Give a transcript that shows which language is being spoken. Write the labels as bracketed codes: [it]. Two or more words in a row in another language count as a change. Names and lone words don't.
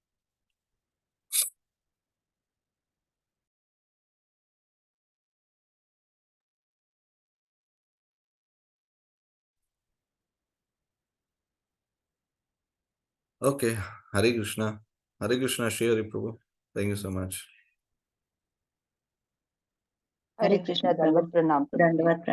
[en] Okay. Hare Krishna. Hare Krishna, Shri Hari Prabhu. Thank you so much. [hi] हरे कृष्णा, दंडवत प्रणाम।